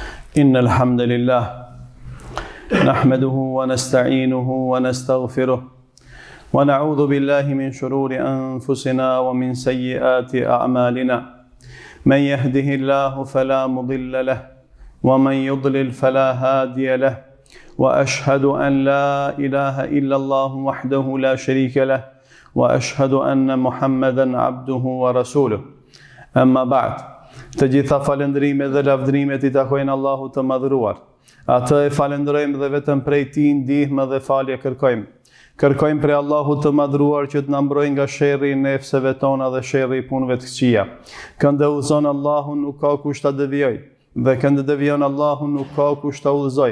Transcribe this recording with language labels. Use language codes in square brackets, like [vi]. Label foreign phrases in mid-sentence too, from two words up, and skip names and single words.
[ar] إن الحمد لله نحمده ونستعينه ونستغفره ونعوذ بالله من شرور أنفسنا ومن سيئات أعمالنا من يهده الله فلا مضل له ومن يضلل فلا هادي له وأشهد أن لا إله إلا الله وحده لا شريك له وأشهد أن محمدا عبده ورسوله أما بعد. [sq] Të gjitha falendrimet dhe lavdrimet I takojnë Allahut të madhëruar. Atë e falenderojmë dhe vetëm prej Tij ndihmë dhe falje kërkojmë. Kërkojmë prej Allahut të madhëruar që të na mbrojë nga sherrri I nefseve tona dhe sherrri I punëve të këqija. Këndë udhëzon Allahun nuk ka kush ta devijoj, dhe këndë devijon Allahun nuk ka kush ta udhëzoj.